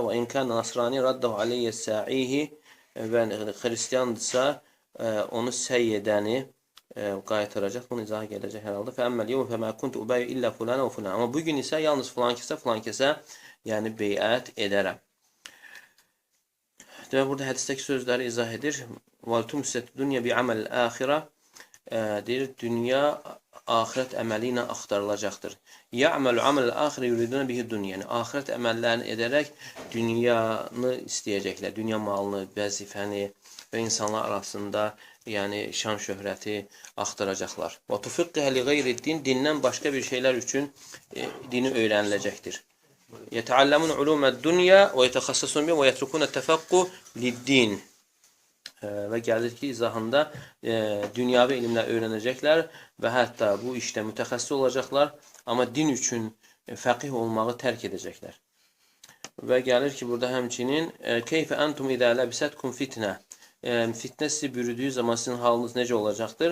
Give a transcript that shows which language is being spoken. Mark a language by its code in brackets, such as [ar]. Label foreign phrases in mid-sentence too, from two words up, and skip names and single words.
[ar] وإن كان نصرانيا رده علي ساعيه, [az] və xristiyandırsa, onu səy edəni qaytaracaq. Bunun izahı gələcək hər halda. [ar] فأما اليوم فما كنت أبايع إلا فلانا وفلانا. [az] Amma bugün isə yalnız filan kəsə, yəni beyət edərəm. Və burada hədisdəki sözləri izah edir. [ar] وَالْتُمْ الدُّنْيَا بِعَمَلِ الْآخِرَةِ [az] deyir, dünya axirət əməli ilə axtarılacaqdır. [ar] يَعْمَلُ عَمَلِ الْآخِرِ يُرِدُونَ بِهِ الدُّنْيَا, [az] yəni axirət əməllərini edərək dünyanı istəyəcəklər, dünya malını, vəzifəni və insanlar arasında yəni şan şöhrəti axtaracaqlar. [ar] وَتُفِقِّهَ لِغَيْرِ الدِّينِ, [az] dindən başqa bir şeylər üçün dini öyrəniləcəkdir. [ar] يَتَعَلَّمُونَ عُلُومَ الدُّنْيَا وَيَتَخَصَّصُونَ بِهَا وَيَتْرُكُونَ التَّفَقُّهَ لِلدِّينِ. [az] Və gəlir ki, izahında dünyavi elmlər öyrənəcəklər və hətta bu işdə mütəxəssis olacaqlar, amma din üçün fəqih olmağı tərk edəcəklər. Və gəlir ki, burada həmçinin [ar] كيف أنتم إذا لبستكم فتنة, [az] fitnə sizi bürüdüyü zaman sizin halınız necə olacaqdır?